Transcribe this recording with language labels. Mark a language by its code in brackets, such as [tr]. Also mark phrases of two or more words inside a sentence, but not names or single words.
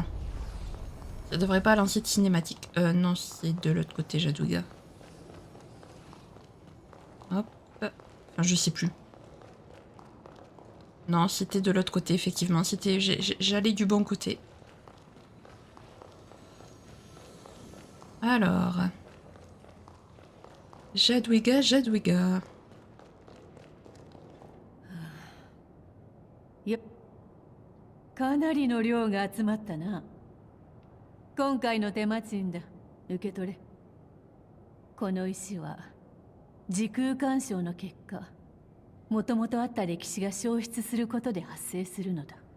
[fr] Ça devrait pas lancer de cinématique. Non, c'est de l'autre côté, Jadwiga. Hop. Enfin, je sais plus. Non, c'était de l'autre côté, effectivement. C'était, j'allais du bon côté. Alors... Jadwiga, Jadwiga. [ja] かなりの量が集まったな。今回の手間賃だ。受け取れ。この石は時空干渉の結果、もともとあった歴史が消失することで発生するのだ。